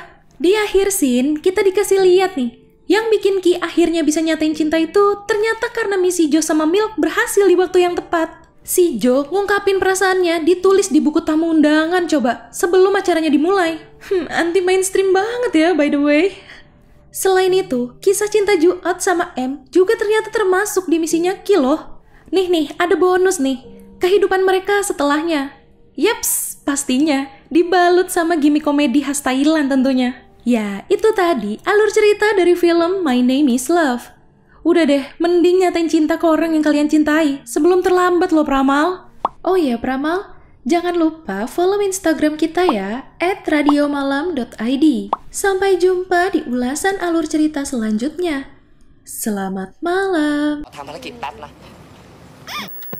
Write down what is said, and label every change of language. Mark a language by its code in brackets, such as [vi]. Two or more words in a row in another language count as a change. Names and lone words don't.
[id] Di akhir scene, kita dikasih lihat nih. Yang bikin Ki akhirnya bisa nyatain cinta itu ternyata karena misi Joe sama Milk berhasil di waktu yang tepat. Si Joe ngungkapin perasaannya ditulis di buku tamu undangan coba, sebelum acaranya dimulai. [en] Anti mainstream [id] banget ya [en] by the way. [id] Selain itu, kisah cinta Juot sama M juga ternyata termasuk di misinya Ki loh. Nih, ada bonus nih. Kehidupan mereka setelahnya. Yaps, pastinya dibalut sama gimmick komedi khas Thailand tentunya. Ya, itu tadi alur cerita dari film My Name is Love. Udah deh, mending nyatain cinta ke orang yang kalian cintai sebelum terlambat loh Pramal. Oh iya Pramal, jangan lupa follow Instagram kita ya, @radiomalam.id. Sampai jumpa di ulasan alur cerita selanjutnya. Selamat malam. [th] ทำภารกิจแป๊บนะ